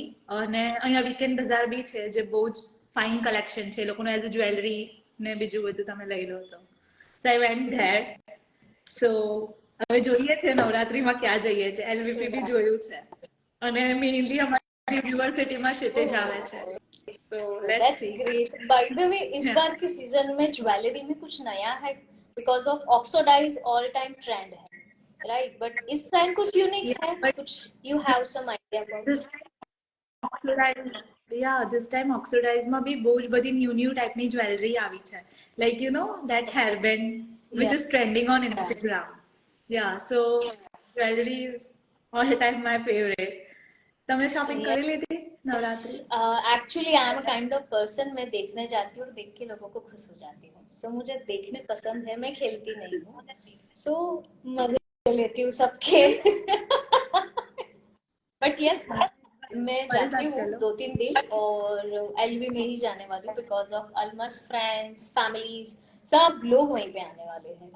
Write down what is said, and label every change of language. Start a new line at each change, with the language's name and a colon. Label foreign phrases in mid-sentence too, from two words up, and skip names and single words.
Gujarati: અને અહીંયા વીકેન્ડ બજાર બી છે જે બહુ જ
English: fine collection
Gujarati: છે એ લોકોનું,
English: as a jewelry
Gujarati: ને બીજું બધું તમે લઈ લો તો.
English: So I went there.
Gujarati: સો હવે જોઈએ છે નવરાત્રીમાં ક્યાં જઈએ છે. એલવીપી બી જોયું છે અને મેઇનલી અમારી યુનિવર્સિટીમાં ક્ષિતિજ આવે છે.
English: So let's दैट्स સી. ग्रेट. by the way,
Hindi: इस बार के सीजन में ज्वेलरी में कुछ नया है?
English: because of oxidize all time trend है, राइट?
Hindi: बट इस टाइम कुछ यूनिक
English: Yeah,
Hindi: है,
English: but कुछ you have some idea about? this oxidized, yeah, this time oxidized
Gujarati: માં બી બહુ જ બધી ન્યૂ ટાઈપની જ્વેલરી આવી છે.
English: Like you know that hairband which या. is trending on Instagram. Yeah, so jewelry is all time my favorite.
Gujarati: તમે શોપિંગ કરી લીધી? नवरात्रि?
English: Actually I am a kind of person,
Hindi: मैं देखने जाती हूँ और देख के लोगों को खुश हो जाती हूँ. सो मुझे देखने पसंद है, मैं खेलती नहीं हूँ. सो मजे लेती हूँ सबके.
English: but yes,
Hindi: मैं हमारे जाती साथ हूँ चलो। 2-3 दिन, और एलवी में ही जाने वाली हूँ
English: because of almost friends families
Hindi: सब लोग वहीं पे आने वाले हैं.